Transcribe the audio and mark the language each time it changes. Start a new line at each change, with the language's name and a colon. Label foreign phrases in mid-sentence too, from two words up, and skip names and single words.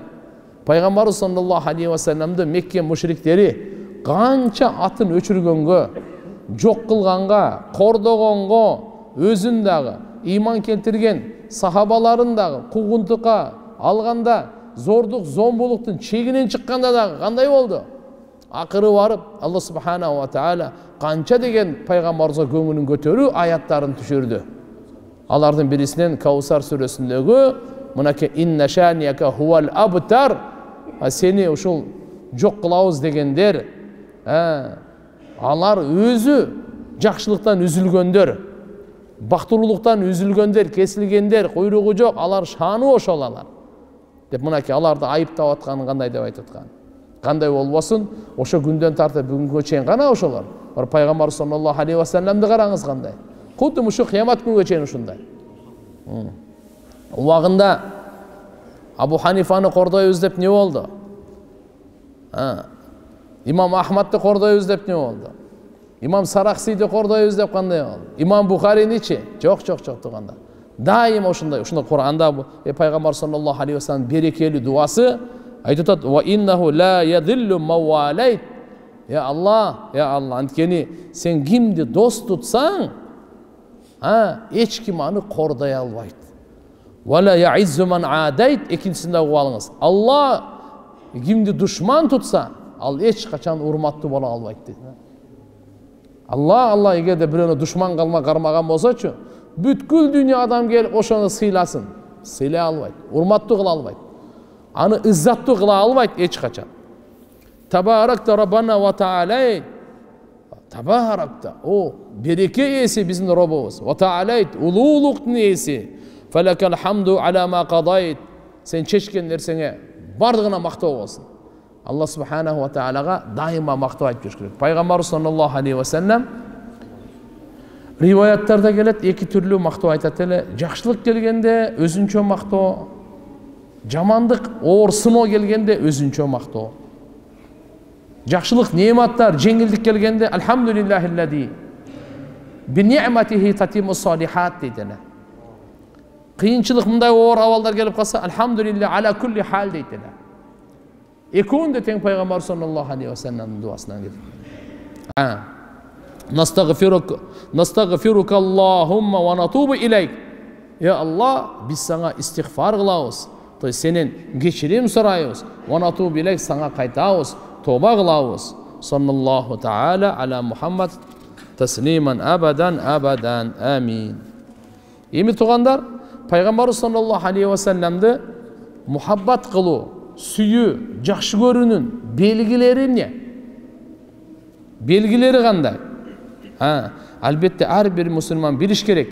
Kyrgyz: Пайгамбар
Arabic: صلى الله عليه وسلم
Kyrgyz: Мекке мушриктери канча атын өчүргөнгө, жок кылганга, кордогонго, өзүн дагы иман келтирген сахабаларын дагы куугунтукка алганда, зордук, зомбулуктун чегинен чыкканда дагы кандай болду? Акыры барып, Алла
Arabic: سبحانه وتعالى
Kyrgyz: канча деген пайгамбарга көңүлүн көтөрүү аяттарын түшүрдү. Алардын бирисинен Каусар сүрөсүндөгү мынакей
Arabic: إن شانئك هو الأبتر,
Kyrgyz: сени ушул жок кылабыз дегендер, алар өзү жакшылыктан үзүлгөндөр, бактылуулуктан үзүлгөндөр, кесилгендер, куйругу жок, алар шаны ошол алар. Деп мынакей аларды айыптап атканын кандай деп айтып аткан. Кандай болбосун, ошо күндөн тартып бүгүнгө чейин гана ошолор. Пайгамбар
Arabic: صلى الله عليه وسلم
Kyrgyz: караңыз кандай. Кудум ушу кыямат күнгө чейин ушундай. Убагында Абу Ханифаны кордойбуз деп не болду? Имам Ахмадты кордойбуз деп не болду? Имам Сарахсиди кордойбуз деп кандай болду? Имам Бухариничи? Жок туганда. Дайыма ушундай Кур'анда пайгамбар
Arabic: صلى الله عليه وسلم
Kyrgyz: берекелүү дуасы айтып атат:
Arabic: "وإنه لا يذل من واليت". يا الله,
Kyrgyz: анткени сен кимди дос тутсаң, эч ким аны кордай албайт.
Arabic: ولا يعز من عاديت.
Kyrgyz: Экинчисинде угуп алыңыз. Алла кимди душман тутса, ал эч качан урматтуу боло албайт дейт. Алла эгерде бирөөнү душман кармаган болсочу, бүткүл дүйнө адам келип ошону сыйласын. сыйлай албайт, урматтуу кыла албайт, аны ыззаттуу кыла албайт эч качан.
Arabic: تباركت ربنا وتعاليت.
Kyrgyz: Табаракта, о береке ээси биздин Робубуз.
Arabic: وتعاليت,
Kyrgyz: улуулуктун ээси.
Arabic: فلك الحمد على ما قضيت.
Kyrgyz: Сен чечкен нерсеңе бардыгына мактоо болсун. Алла
Arabic: سبحانه وتعالى
Kyrgyz: дайыма мактоо айтып жүрүш керек. Пайгамбар
Arabic: صلى الله عليه وسلم
Kyrgyz: риваяттарда келет, эки түрлүү мактоо айтат эле. Жакшылык келгенде өзүнчө мактоо, жамандык, оор сыноо келгенде өзүнчө мактоо. Жакшылык, неематтар, жеңилдик келгенде
Arabic: الحمد لله الذي بنعمته تتم الصالحات
Kyrgyz: дейт эле. Кыйынчылык, мындай оор абалдар келип калса,
Arabic: الحمد لله على كل حال
Kyrgyz: дейт эле. Экөөүн да тең пайгамбар
Arabic: صلى الله عليه وسلم
Kyrgyz: дуасынан келет.
Arabic: نستغفرك اللهم ونتوب إليك. يا الله,
Kyrgyz: биз сага истигфар кылабыз.
Russian: То есть
Kyrgyz: сенен кечирим сурайбыз.
Arabic: ونتوب إليك,
Kyrgyz: сага кайтабыз, тоба кылабыз.
Arabic: صلى الله تعالى على محمد تسليما أبدا أبدا. آمين.
Kyrgyz: Эми тугандар, пайгамбар
Arabic: صلى الله عليه وسلم
Kyrgyz: мухаббат кылуу, сүйүү, жакшы көрүүнүн белгилери эмне? Белгилери кандай? Албетте ар бир мусулман билиш керек.